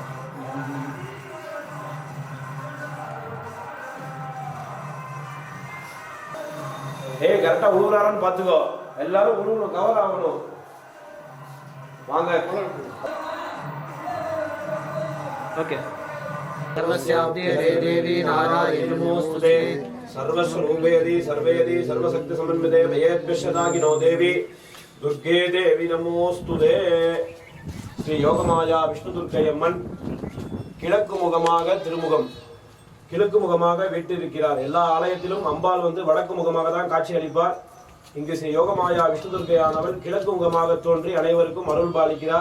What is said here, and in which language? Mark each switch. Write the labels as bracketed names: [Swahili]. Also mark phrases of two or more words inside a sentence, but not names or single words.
[Tamil] கரெக்டா உழுவுறாரான்னு பாத்துக்கோ. எல்லாரும் உழுவணும், கவர் ஆகணும். வாங்க. ஓகே. [Sanskrit] सर्वस्वरूपयति सर्वयति सर्वशक्ति समन्विते मयेभ्यशदागिनो देवी दुर्गे देवी नमोस्तुते. [Tamil] ஸ்ரீ யோகமாயா விஷ்ணு துர்க்கையம்மன் கிழக்கு முகமாக திருமுகம் கிழக்கு முகமாக வீட்டிருக்கிறார். எல்லா ஆலயத்திலும் அம்பாள் வந்து வடக்கு முகமாக தான் காட்சி அளிப்பார். இங்கு ஸ்ரீ யோகமாயா விஷ்ணு துர்க்கையானவள் கிழக்கு முகமாக தோன்றி அனைவருக்கும் அருள் பாலிக்கிறார்.